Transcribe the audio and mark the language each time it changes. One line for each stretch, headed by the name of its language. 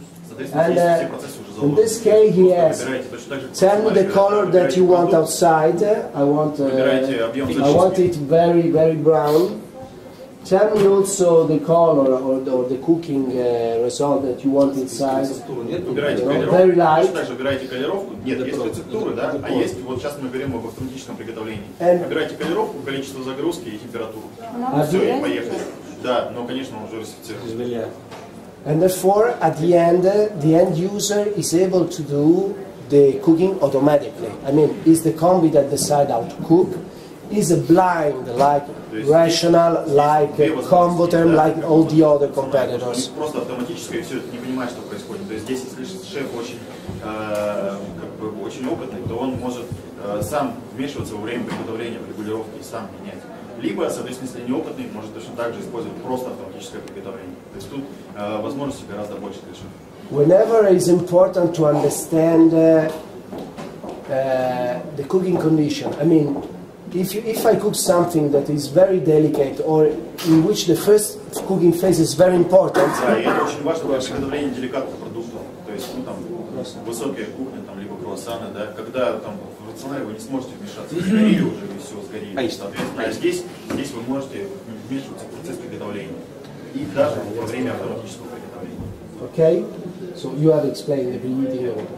English: And in this case, he has, tell me the color that you want outside. I want it very, very brown. Tell me also the color or the cooking result that you want inside. Very light.
Russian: Выбирайте колеровку. Нет, есть рецептуры, да, а есть, вот сейчас мы берем об автоматическом приготовлении. Выбирайте колеровку, количество загрузки и температуру. Все, и поехали. Да, но, конечно, он уже рецептирован.
English: And therefore, at the end user is able to do the cooking automatically. I mean, is the combi that decide how to cook, is a blind, like rational, like Comboterm, like all the other competitors.
Russian: Просто автоматически все это не понимает, что происходит. То есть здесь, если шеф очень опытный, то он может сам вмешиваться во время приготовления, регулировки и сам менять. Либо, соответственно, если неопытный, может точно так же использовать просто автоматическое приготовление. То есть тут возможностей гораздо больше для шефа.
English: Whenever it's important to understand the cooking condition, I mean, if I cook something that is very delicate or in which the first cooking phase is very important.
Russian: Да, и это очень важно для приготовления деликатных продуктов. То есть, ну там высокая кухня, там либо круассаны, да, когда там в рационале вы не сможете вмешаться, сгорели уже и все сгорели. Соответственно, а здесь вы можете вмешиваться в процесс приготовления и даже во время автоматического приготовления.
English: Okay, so you have explained the preheating.